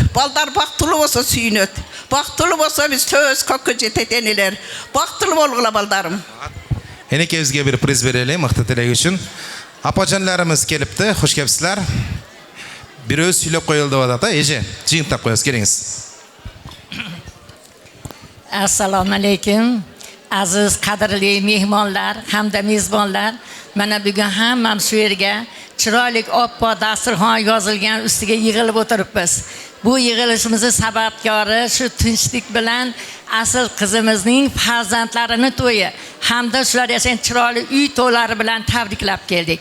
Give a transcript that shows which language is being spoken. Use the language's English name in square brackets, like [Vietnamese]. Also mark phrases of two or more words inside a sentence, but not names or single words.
[Kyrgyz] Балдар бактылуу болсо сүйүнөт. Бактылуу болсо биз төбөбүз көккө жетет энелер. Бактылуу болгула балдарым. Энекебизге бир приз берели, мыкты тилек үчүн. Апажандарыбыз келипти, хош келипсиздер. Бирөө сүйлөп коелу деп атат, эже, жыйынтап коебуз, келиңиз. [Uzbek] Assalomu alaykum. Aziz qadrli mehmonlar hamda mezbonlar, mana bugun hammam shu yerga chiroyli oppo dasturxon yozilgan ustiga yig'ilib o'tiribmiz. Bu yig'ilishimizning sababkori shu tinchlik bilan asl qizimizning farzandlarini to'yi hamda shular yashagan chiroyli uy to'ylari bilan tabriklab keldik.